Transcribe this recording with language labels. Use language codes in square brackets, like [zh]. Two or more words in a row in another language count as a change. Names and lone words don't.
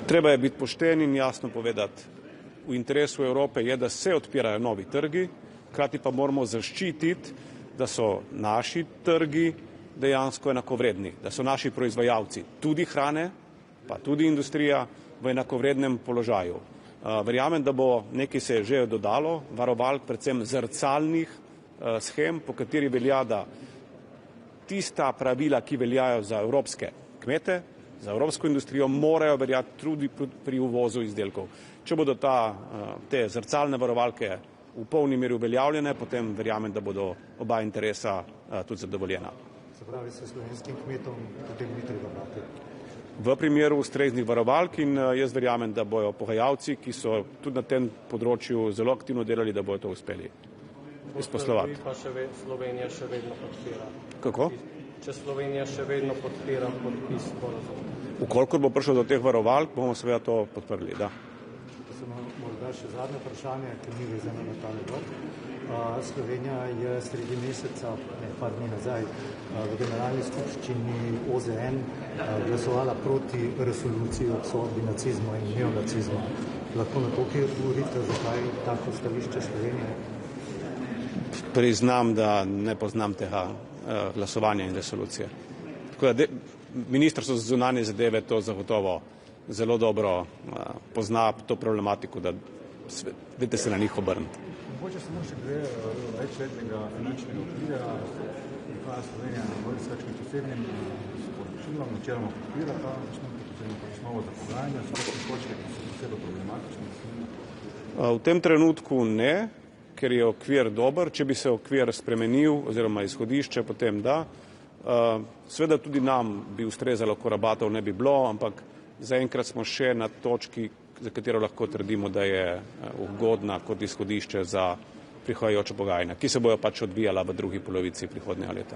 [sl] Treba je biti pošten in jasno povedati, v interesu Evrope je, da se odpirajo novi trgi, hkrati pa moramo zaščititi, da so naši trgi dejansko enakovredni, da so naši proizvajalci tudi hrane, pa tudi industrija v enakovrednem položaju. Verjamem, da bo nekaj se že dodalo, varovalk, predvsem zrcalnih shem, po kateri velja, da tista pravila, ki veljajo za evropske kmete, za evropsko industrijo, morajo veljati tudi pri uvozu izdelkov. Če bodo te zrcalne varovalke v polni meri uveljavljene, potem verjamem, da bodo oba interesa tudi zadovoljena. Se pravi, se slovenskim kmetom potem ni treba bati? V primeru ustreznih varovalk in jaz verjamem, da bojo pogajalci, ki so tudi na tem področju zelo aktivno delali, da bojo to uspeli izposlovati. Pa Slovenija še vedno podpira. Kako? Če Slovenija še vedno podpira podpis sporazuma. Vkolikor bo prišlo do teh varovalk, bomo seveda to podprli, da. Morda še zadnje vprašanje, ki ni vezano na ta vrh. Slovenija je sredi meseca, par dni nazaj, v generalni skupščini OZN glasovala proti resoluciji o obsodbi nacizma in neonacizma. Lahko na to, ki govorite, zakaj tako stališče Slovenije? Priznam, da ne poznam tega glasovanja in resolucije. Tako da Ministrstvo za zunanje zadeve to zagotovo zelo dobro pozna to problematiko, da vedete se na njih obrniti. Mogoče samo še gre večletnega finančnega okvira, prihaja Slovenija s kakšnim posebnim sporočilom, načeloma podpira ta osnovo za pogajanja, so kakšne točke, ki so posebej problematične? V tem trenutku ne, ker je okvir dober. Če bi se okvir spremenil oziroma izhodišče, potem da. Seveda tudi nam bi ustrezalo, ko rabatov ne bi bilo, ampak zaenkrat smo še na točki, za katero lahko trdimo, da je ugodna kot izhodišče za prihajajoče pogajanja, ki se bojo pač odvijala v drugi polovici prihodnjega leta.